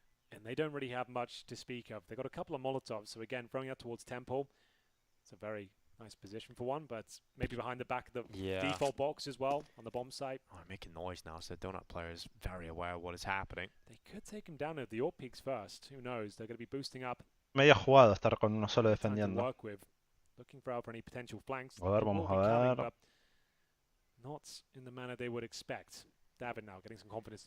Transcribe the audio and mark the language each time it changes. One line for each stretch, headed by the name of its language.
English: And they don't really have much to speak of. They've got a couple of Molotovs, so again, throwing out towards Temple. It's a very nice position for one, but maybe behind the back of the default box as well on the bomb site. Oh, I'm making noise now, so Donut player is very aware of what is happening. They could take him down at the AWP peaks first. Who knows? They're going to be boosting up.
Spanish: Medio jugado estar con uno solo defendiendo.
English: Looking for any potential flanks.
Spanish: A ver, vamos a ver.
English: Not in the manner they would expect. David now getting some confidence.